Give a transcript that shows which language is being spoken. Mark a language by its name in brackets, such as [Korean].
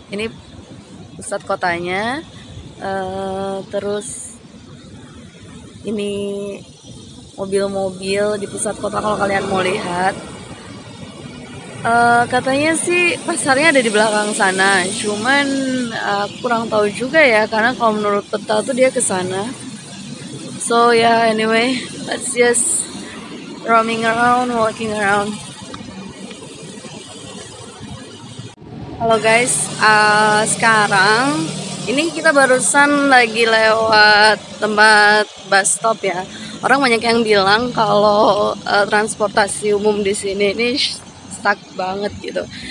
[Indonesian] Ini pusat kotanya. Terus ini mobil-mobil di pusat kota kalau kalian mau lihat. Katanya sih pasarnya ada di belakang sana, cuman kurang tahu juga ya karena kalau menurut peta tuh dia ke sana. [English] So yeah, anyway, let's just roaming around, walking around. [Indonesian] Halo guys, sekarang ini kita barusan lagi lewat tempat bus stop ya. Orang banyak yang bilang kalau transportasi umum di sini ini stuck banget gitu.